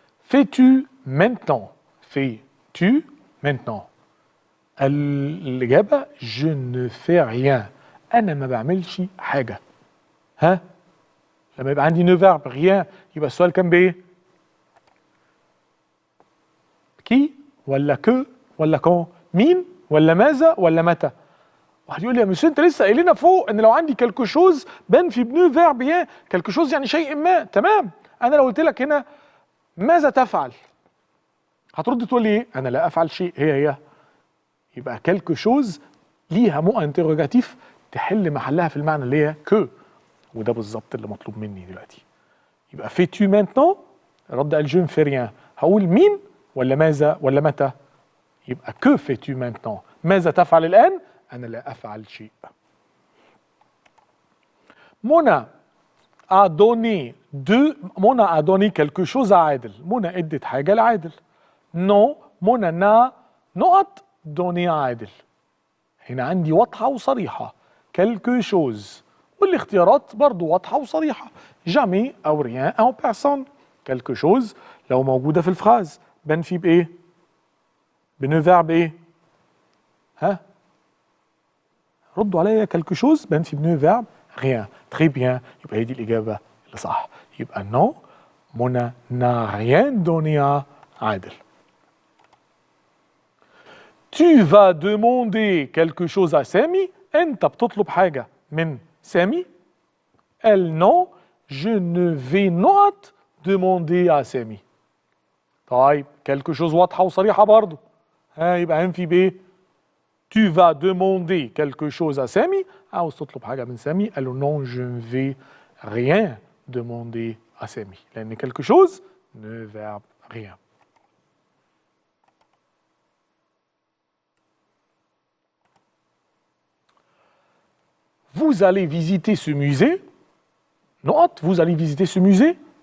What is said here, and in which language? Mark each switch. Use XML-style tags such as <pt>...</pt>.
<fr>fais-tu maintenant؟ fais-tu maintenant؟ الإجابة je ne fais rien،</fr> <ar>أنا ما بعملش حاجة. ها؟ لما يبقى عندي نو فيرب rien يبقى السؤال كان بإيه؟ كي ولا كو ولا كون؟ مين ولا ماذا ولا متى؟ واحد يقول لي يا مسيو انت لسه قايل لنا فوق ان لو عندي كالكو شوز بان في بنو فيرب rien، كالكو شوز يعني شيء ما. تمام، انا لو قلت لك هنا ماذا تفعل؟ هترد تقول لي ايه؟ انا لا افعل شيء. هي يبقى كالكو شوز ليها مو انتروجاتيف تحل محلها في المعنى اللي هي كو، وده بالظبط اللي مطلوب مني دلوقتي. يبقى</ar> <fr>fais-tu maintenant؟</fr> <ar>رد قال جو نفي ريان، هقول مين ولا ماذا ولا متى؟ يبقى</ar> <fr>que fais-tu maintenant؟</fr> <ar>ماذا تفعل الآن؟ أنا لا أفعل شيء.</ar> <fr>منى a donné منى a donné quelque chose à عادل.</fr> <ar>منى ادت حاجة لعادل.</ar> <fr>non منى n'a نقط donné à عادل.</fr> <ar>هنا عندي واضحة وصريحة quelque chose، والاختيارات برضو واضحة وصريحة jamais أو rien أو personne. quelque chose لو موجودة في الفراز بان في بإيه؟ بنو فيرب إيه؟ ها؟ ردوا عليا. quelque chose بان في بنو فيرب rien.</ar> <fr>très bien،</fr> <ar>يبقى هي دي الإجابة اللي صح.</ar> <fr>يبقى non منى n'a rien donné à عادل. tu vas demander quelque chose à سامي.</fr> <ar>أنت بتطلب حاجة من سامي.</ar> <fr>elle non je ne vais not demander à سامي.</fr> <ar>طيب quelque chose واضحة وصريحة برضو. ها يبقى هنفي بإيه؟</ar> <fr>tu vas demander quelque chose à</fr> <ar>سامي، عاوز تطلب حاجة من سامي. قال له</ar> <fr>non je ne vais rien demander à سامي، لأن quelque chose ne verbe rien. vous allez visiter ce musée. نقط vous allez visiter ce musée.</fr>